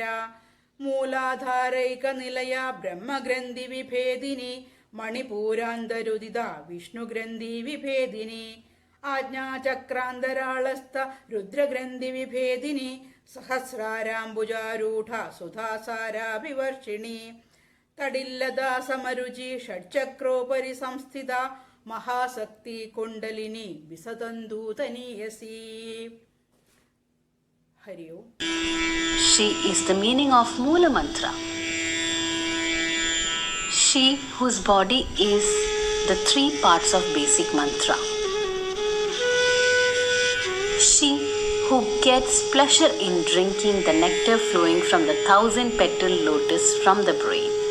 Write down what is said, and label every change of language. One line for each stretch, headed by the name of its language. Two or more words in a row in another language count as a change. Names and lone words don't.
Sanskrit: ಮೂಲಾಧಾರೈಕ ನಿಲಯ ಬ್ರಹ್ಮಗ್ರಂಥಿ ವಿಭೇದಿನಿ ಮಣಿಪೂರಾಂಧರುದಿದ ವಿಷ್ಣುಗ್ರಂಥಿ ವಿಭೇದಿನಿ ಆಜ್ಞಾಚಕ್ರಾಂಧರಾಳಸ್ಥ ರುದ್ರಗ್ರಂಥಿ ವಿಭೇದಿನಿ ಸಹಸ್ರಾರಾಂಬುಜಾರೂಢ ಸುಧಾಸಾರಾಭಿವರ್ಷಿಣಿ ತಡಿಲ್ಲದ ಸಮರುಚಿ ಷಟ್ಚಕ್ರೋಪರಿ ಸಂಸ್ಥಿತ ಮಹಾಶಕ್ತಿ ಕುಂಡಲಿನಿ ಬಿಸತಂದೂತನೀಯಸಿ. ಹರಿ ಓಂ.
English: She is the meaning of Moola Mantra. She whose body is the 3 parts of basic mantra. She who gets pleasure in drinking the nectar flowing from the 1000-petal lotus from the brain.